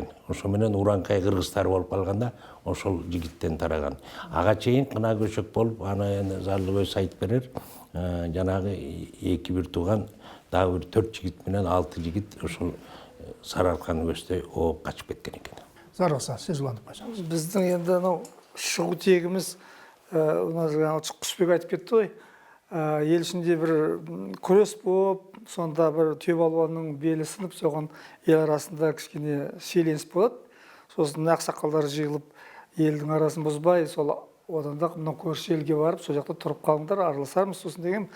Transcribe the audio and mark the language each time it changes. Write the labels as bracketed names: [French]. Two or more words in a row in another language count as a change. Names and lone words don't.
[Kyrgyz] Ошо менен Уранкай кыргыздар болуп калганда, ошол жигиттен тараган. Ага чейин кына көчөк болуп, аны эми Зарлыбек өз айтып берер. Жанагы 2-1 тууган, дагы бир 4 жигит менен 6 жигит ошол Сарыарканы көздөй ооп качып кеткен экен. Зарылса, сиз улантып койсоңуз. [Kazakh] Биздин енді анау шығу тегіміз, Құсбек айтып кетті ғой, ел ішінде бір күрес болып, сонда бір түйебалуанның белі сынып, соған ел арасында кішкене шиеленіс болады. Сосын ақсақалдар жиылып, елдің арасын бұзбай, сол одан да мынау көрші елге барып, сол жақта тұрып қалыңдар, араласармыз сосын деген.